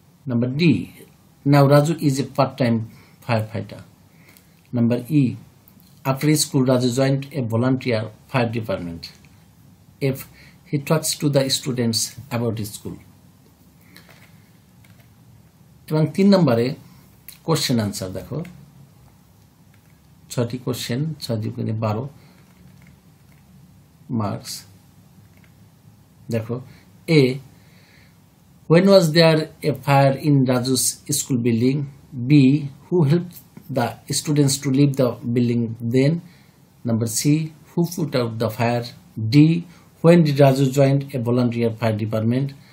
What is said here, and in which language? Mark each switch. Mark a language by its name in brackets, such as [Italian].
[English] Number D, now Raju is a part-time firefighter. Number E, after school Raju joined a volunteer fire department. F, he talks to the students about his school. [Bangla] এবং 3 নম্বরে question answer. দেখো, 6টি question, 6 × 12 [English] marks. [Bangla] দেখো [English] A, when was there a fire in Raju's school building? B, who helped the students to leave the building then? Number C, who put out the fire? D, when did Raju join a volunteer fire department?